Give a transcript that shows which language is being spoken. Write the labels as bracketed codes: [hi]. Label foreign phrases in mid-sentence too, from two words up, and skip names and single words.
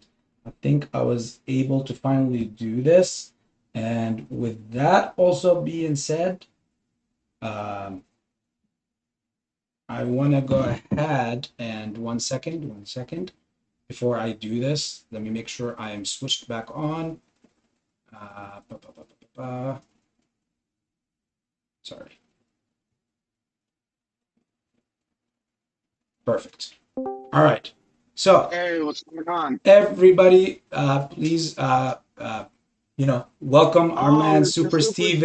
[en] I think I was able to finally do this. And with that also being said, um, I want to go ahead and one second. Before I do this, let me make sure I am switched back on. Uh, ba, ba, ba, ba, ba. Sorry. Perfect. All right. So Hey, what's going on? everybody, please, welcome our Oh, man, Mr. Super